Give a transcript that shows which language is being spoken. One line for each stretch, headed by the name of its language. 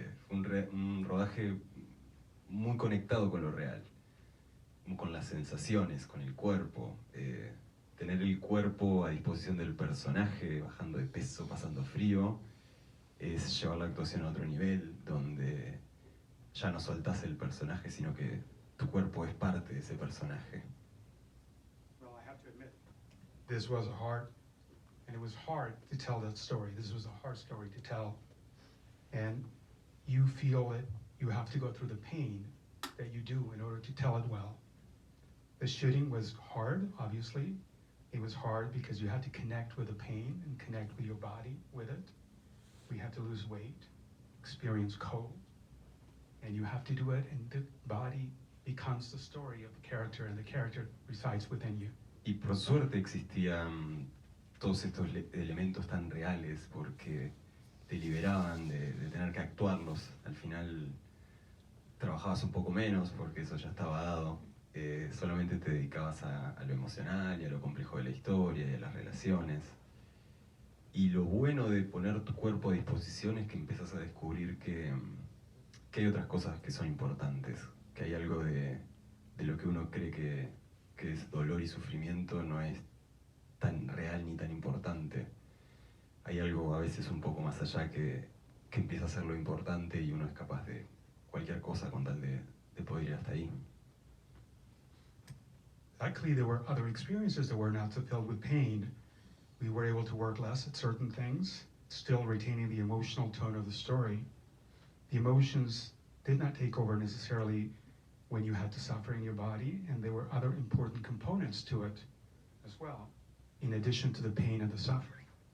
Spanish: Un rodaje muy conectado con lo real, con las sensaciones, con el cuerpo. Tener el cuerpo a disposición del personaje, bajando de peso, pasando frío, es llevar la actuación a otro nivel, donde ya no soltás el personaje, sino que tu cuerpo es parte de ese personaje.
English: Well, I have to admit, This was it was hard to tell that story. This was a hard story to tell. And you feel that you have to go through the pain that you do in order to tell it well. The shooting was hard, obviously. It was hard because you had to connect with the pain and connect with your body with it. We had to lose weight, experience cold, and you have to do it, and the body becomes the story of the character, and the character resides within you.
Spanish: Y por suerte existían todos estos elementos tan reales, porque te liberaban de tener que actuarlos. Al final trabajabas un poco menos porque eso ya estaba dado. Solamente te dedicabas a lo emocional y a lo complejo de la historia y a las relaciones. Y lo bueno de poner tu cuerpo a disposición es que empiezas a descubrir que hay otras cosas que son importantes, que hay algo de lo que uno cree que es dolor y sufrimiento, no es tan real ni tan importante. Hay algo a veces un poco más allá que empieza a ser lo importante, y uno es capaz de cualquier cosa con tal de poder ir hasta ahí.
English: Luckily, there were other experiences that were not so filled with pain. We were able to work less at certain things, still retaining the emotional tone of the story. The emotions did not take over necessarily when you had to suffer in your body, and there were other important components to it as well, in addition to the pain and the suffering.